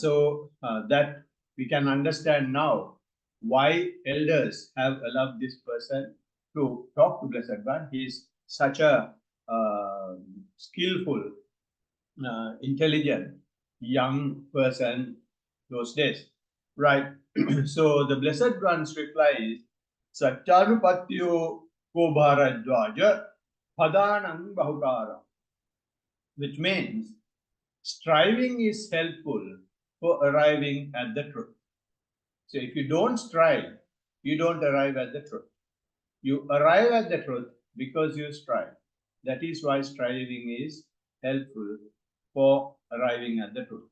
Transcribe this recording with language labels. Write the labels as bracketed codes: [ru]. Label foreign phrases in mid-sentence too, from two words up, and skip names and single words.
[en] So that we can understand now why elders have allowed this person to talk to Blessed One. He is such a skillful, intelligent young person those days, right? So the Blessed One's reply is [pi] Satyanupatyo ko bharadwaja padanang bahukara, [en] which means striving is helpful for arriving at the truth. So if you don't strive, you don't arrive at the truth. You arrive at the truth because you strive. That is why striving is helpful for arriving at the truth.